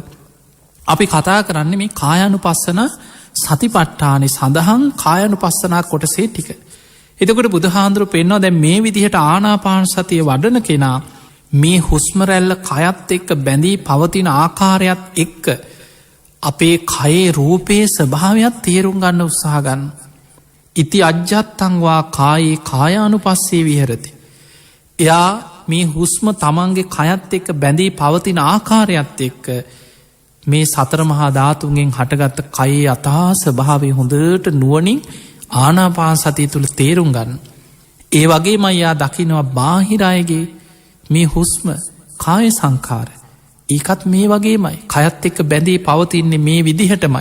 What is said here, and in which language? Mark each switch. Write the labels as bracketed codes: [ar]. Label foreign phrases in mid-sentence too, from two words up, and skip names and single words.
[si] අපි කතා කරන්න මේ කායානුපස්සන සතිපට්ඨානෙ සඳහන් කායානුපස්සනා කොටසේ ටික. එතකොට බුදුහාඳුරු පෙන්වා දැන් මේ විදිහට ආනාපාන සතිය වඩන කෙනා මේ හුස්ම රැල්ල කයත් එක්ක බැඳී පවතින ආකාරයත් එක්ක අපේ කයේ රූපයේ ස්වභාවයක් තේරුම් ගන්න උත්සාහ ගන්න. [pi] ඉති අජ්ජත්තංවා කායේ කායානුපස්සේ විහෙරති. [si] එයා මේ හුස්ම තමන්ගේ කයත් එක්ක බැඳී පවතින ආකාරයත් එක්ක මේ සතර මහා ධාතුන්ගෙන් හටගත්ත කයේ අතා ස්වභාවය හොඳට නුවණින් ආනාපාන සතිය තුළ තේරුම් ගන්න. ඒ වගේම යා දකිනවා බාහිරයගේ මේ හුස්ම කාය සංකාර ඒකත් මේ වගේමයි කයත් එක්ක බැඳී පවතින්නේ මේ විදිහටමයි.